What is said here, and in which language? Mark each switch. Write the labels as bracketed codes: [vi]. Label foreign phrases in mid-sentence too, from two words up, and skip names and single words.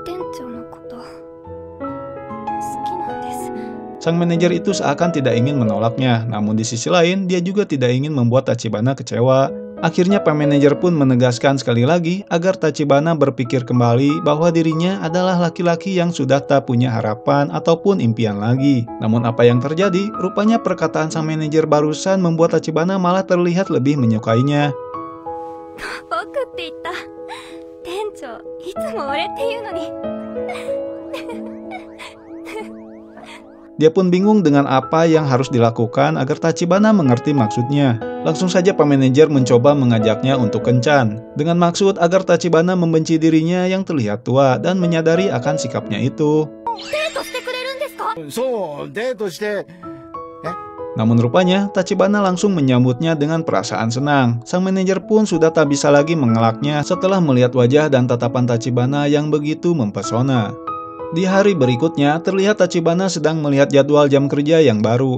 [id] Sang manajer itu seakan tidak ingin menolaknya, namun di sisi lain dia juga tidak ingin membuat Tachibana kecewa. Akhirnya Pak Manajer pun menegaskan sekali lagi agar Tachibana berpikir kembali bahwa dirinya adalah laki-laki yang sudah tak punya harapan ataupun impian lagi. Namun apa yang terjadi? Rupanya perkataan sang manajer barusan membuat Tachibana malah terlihat lebih menyukainya. [ja] 僕って言った。店長、いつも俺って言うのに。 [id] Dia pun bingung dengan apa yang harus dilakukan agar Tachibana mengerti maksudnya. Langsung saja Pak Manajer mencoba mengajaknya untuk kencan, dengan maksud agar Tachibana membenci dirinya yang terlihat tua dan menyadari akan sikapnya itu. [ja] デートしてくれるんですか? そう、デートして。 [id] Namun rupanya Tachibana langsung menyambutnya dengan perasaan senang. Sang manajer pun sudah tak bisa lagi mengelaknya setelah melihat wajah dan tatapan Tachibana yang begitu mempesona. Di hari berikutnya, terlihat Tachibana sedang melihat jadwal jam kerja yang baru.